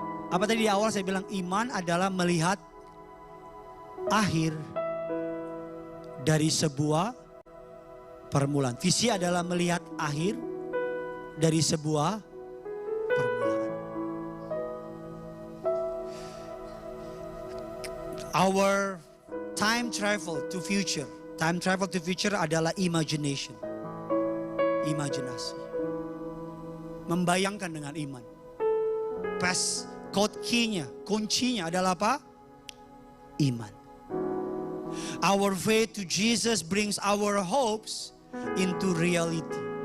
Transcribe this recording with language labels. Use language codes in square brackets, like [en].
[id] Apa tadi di awal saya bilang iman adalah melihat akhir dari sebuah permulaan. Visi adalah melihat akhir dari sebuah permulaan. [en] Our time travel to future. Time travel to future [id] adalah [en] imagination. [id] Imajinasi. Membayangkan dengan iman. Pas code key-nya, kuncinya adalah apa? Iman. [en] Our faith to Jesus brings our hopes into reality.